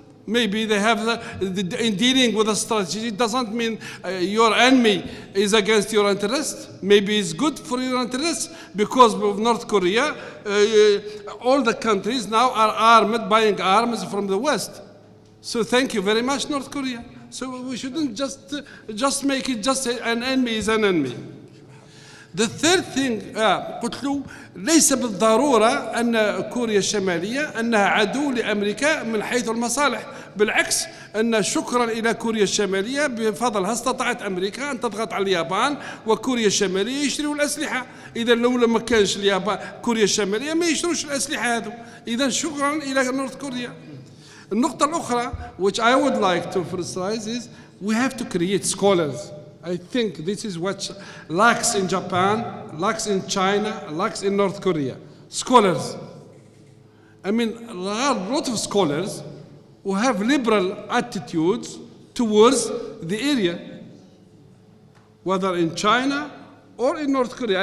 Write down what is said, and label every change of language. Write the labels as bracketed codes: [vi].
[en] Maybe they have in dealing with a strategy, it doesn't mean your enemy is against your interest. Maybe it's good for your interest because of North Korea. All the countries now are armed, buying arms from the West. So thank you very much, North Korea. So we shouldn't just make it just an enemy is an enemy. The third thing [ar] قلت له ليس بالضرورة أن كوريا الشمالية أنها عدو لأمريكا من حيث المصالح، بالعكس أن شكرا إلى كوريا الشمالية بفضلها استطاعت أمريكا أن تضغط على اليابان وكوريا الشمالية يشتروا الأسلحة. إذا لو ما كانش اليابان كوريا الشمالية ما يشتروش الأسلحة هذو. إذا شكرا إلى نورث كوريا. النقطة الأخرى [en] which I would like to emphasize is we have to create scholars. I think this is what lacks in Japan, lacks in China, lacks in North Korea. Scholars. I mean, there are a lot of scholars who have liberal attitudes towards the area, whether in China or in North Korea.